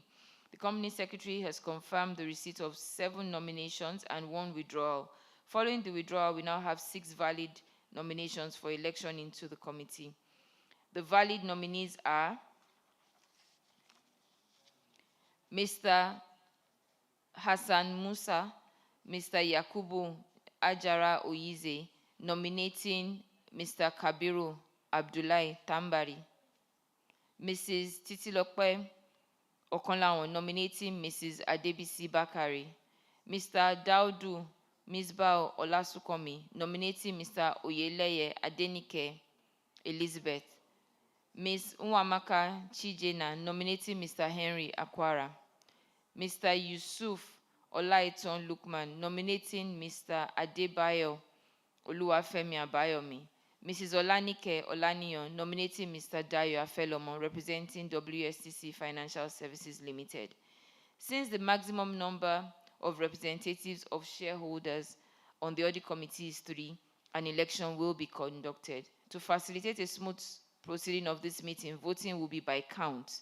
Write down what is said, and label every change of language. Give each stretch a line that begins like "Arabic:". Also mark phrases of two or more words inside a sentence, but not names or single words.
English: The Company Secretary has confirmed the receipt of 7 nominations and 1 withdrawal. Following the withdrawal, we now have 6 valid nominations for election into the committee. The valid nominees are Mr. Hassan Musa, Mr. Yakubu Ajara Oyize, nominating Mr. Kabiru Abdullahi Tambari. Mrs. Titilope Okonlawon, nominating Mrs. Adebisi Bakari. Mr. Daudu Misbah Olasukomi, nominating Mr. Oyeleye Adenike Elizabeth. Ms. Nwamaka Chijena, nominating Mr. Henry Akwara. Mr. Yusuf Olaiton Lukman, nominating Mr. Adebayo Oluwafemi Abayomi. Mrs. Olanike Olaniyan, nominating Mr. Dayo Afelomo, representing WSTC Financial Services Limited. Since the maximum number of representatives of shareholders on the audit committee is 3, an election will be conducted. To facilitate a smooth proceeding of this meeting, voting will be by count.